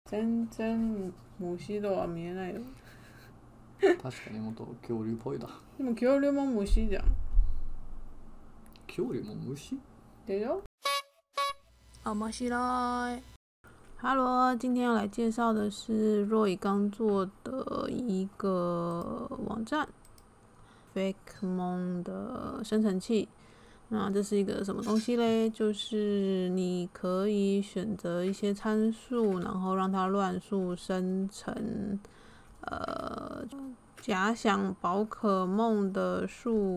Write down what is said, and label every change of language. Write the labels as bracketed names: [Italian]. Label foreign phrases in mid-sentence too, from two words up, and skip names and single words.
[Japanese] 全然虫とは見えないよ。確かにもっと恐竜っぽいだ。でも恐竜も虫じゃん。恐竜も虫？ [Chinese] 对哟。面白い。Hello，今天要来介绍的是 Roy 刚做的一个网站 ，Fakemon 的生成器。那这是一个什么东西嘞？就是你可以选择一些参数，然后让它乱数生成假想宝可梦的数。